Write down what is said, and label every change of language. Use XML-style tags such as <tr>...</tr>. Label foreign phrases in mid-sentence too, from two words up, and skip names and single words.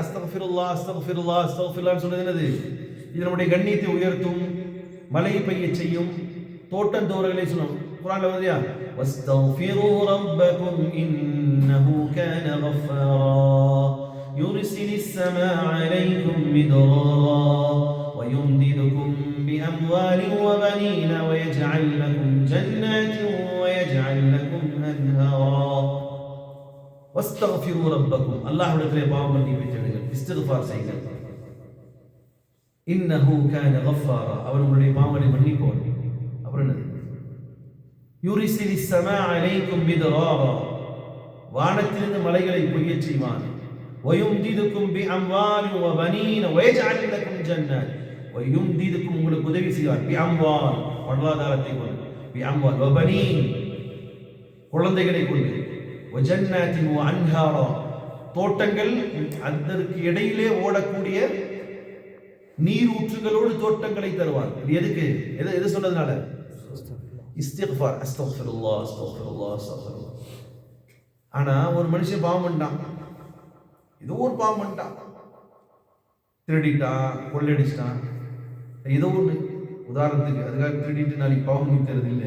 <ar>أستغفر الله أستغفر الله أستغفر الله</ar> <ta>சொன்னது என்னது? இது நம்முடைய கண்ணியத்தை உயர்த்தும், மழை பெய்ய செய்யும், தோட்டம் தோறுகளை சொல்லும். குர்ஆன்ல வருதுயா,</ta> <ar>واستغفروا ربكم إنه كان غفارا يرسل السماء عليكم مدرارا ويمددكم بأموال وبنين ويجعل لكم جنات ويجعل لكم أنهارا واستغفروا ربكم.</ar> <ta>الله இடத்திலே பாவம் மன்னிப்பு தேடுங்கள், இஸ்திக்ஃபார் செய்யுங்கள்.</ta> <ar>إنه كان غفارا,</ar> <ta>அவர் உங்களுடைய பாவங்களை மன்னிப்பவர். அப்புறம் என்னது?</ta> <ar>يرسل السماء عليكم مدرارا,</ar> <ta>வானத்திலிருந்து மலைகளை பொய்யச் செய்வான்.</ta> <ar>ويمددكم بأموال وبنين ويجعل لكم جنات, ويمددكم</ar> <ta>உங்களுக்கு உதவி செய்வார்,</ta> <ar>بأموال</ar> <ta>பொருளாதாரத்தை கொண்டு,</ta> <ar>بأموال وبنين</ar> <ta>குழந்தைகளை கொண்டு,</ta> <ar>وجنات وأنهارا</ar> <ta>தோட்டங்கள், அதற்கு இடையிலே ஓடக்கூடிய நீரூற்றுகளோடு தோட்டங்களை தருவார். இது எதுக்கு? எது சொன்னதுனால?</ta> <ar>استغفار، أستغفر الله أستغفر الله أستغفر الله.</ar> <ta>ஆனா ஒரு மனுஷன் பாவம் பண்ணான், ஏதோ ஒரு பாவம் பண்ணிட்டான், திருடிட்டான், கொள்ளடிச்சிட்டான், ஏதோ ஒன்று உதாரணத்துக்கு, அதுக்காக திருடிட்டு நாளைக்கு பாவம் மன்னிக்கிறது இல்லை.</ta>